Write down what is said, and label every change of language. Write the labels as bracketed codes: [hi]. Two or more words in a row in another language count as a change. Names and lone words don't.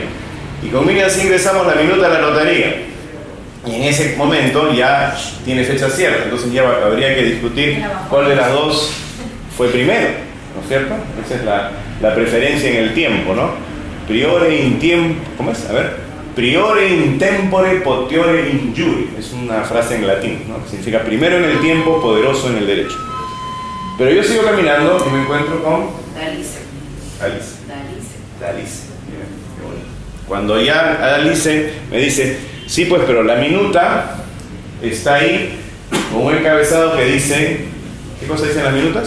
[es] Y con Miriam sí ingresamos la minuta a la notaría. Y en ese momento ya tiene fecha cierta. Entonces ya habría que discutir cuál de las dos fue primero, ¿no es cierto? Esa es la preferencia en el tiempo, ¿no? [la] Priore in tiempo, [es] ¿cómo es? A ver. [la] Priore in tempore potiore in jure. [es] Es una frase en latín, ¿no? Que significa primero en el tiempo, poderoso en el derecho. Pero yo sigo caminando y me encuentro con Alice. Cuando ya Alice me dice, sí, pues, pero la minuta está ahí con un encabezado que dice, ¿qué cosa dicen las minutas?